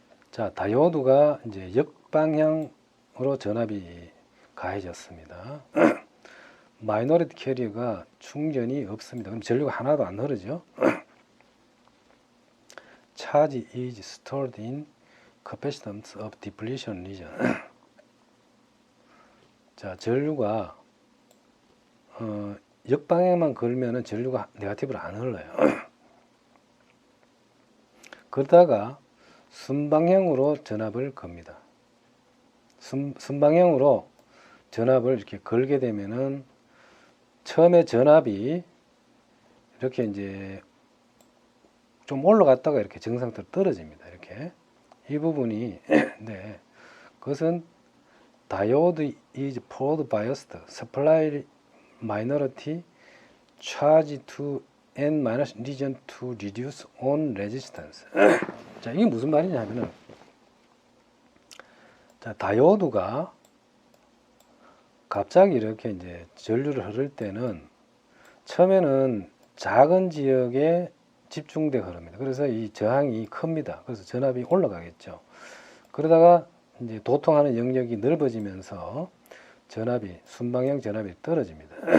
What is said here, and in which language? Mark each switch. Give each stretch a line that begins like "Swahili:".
Korean: 자, 다이오드가 이제 역방향으로 전압이 가해졌습니다. 마이너리티 캐리어가 충전이 없습니다. 그럼 전류가 하나도 안 흐르죠.
English: Charge is stored in capacitance of depletion region.
Korean: 자, 전류가 역방향만 걸면은 전류가 네거티브로 안 흘러요. 그러다가 순방향으로 전압을 겁니다. 순방향으로 전압을 이렇게 걸게 되면은 처음에 전압이 이렇게 이제 좀 올라갔다가 이렇게 정상대로 떨어집니다. 이렇게 이 부분이 네, 그것은
English: diode is forward biased supply minority charge to n minus region to reduce on resistance.
Korean: 자, 이게 무슨 말이냐면은, 자, 다이오드가 갑자기 이렇게 이제 전류를 흐를 때는 처음에는 작은 지역에 집중돼 흐릅니다. 그래서 이 저항이 큽니다. 그래서 전압이 올라가겠죠. 그러다가 이제 도통하는 영역이 넓어지면서 전압이 순방향 전압이 떨어집니다.